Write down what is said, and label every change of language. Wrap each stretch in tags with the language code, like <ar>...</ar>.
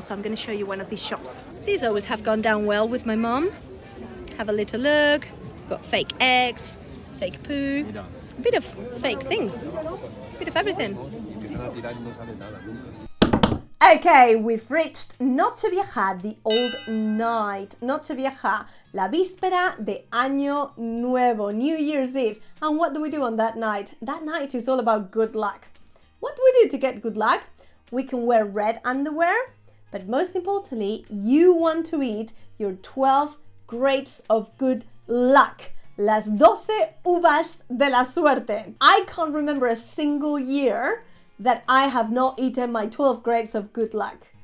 <en>So I'm going to show you one of these shops. These always have gone down well with my mom. Have a little look. Got fake eggs, fake poo, a bit of fake things. Bit of everything. Okay, we've reached Nochevieja, the old night.</en> <es>Nochevieja, la víspera de Año Nuevo,</es> <en>New Year's Eve. And what do we do on that night? That night is all about good luck. What do we do to get good luck? We can wear red underwear, but most importantly, you want to eat your 12 grapes of good luck.</en> <es>Las 12 uvas de la suerte.</es> <en>I can't remember a single year that I have not eaten my 12 grapes of good luck.</en>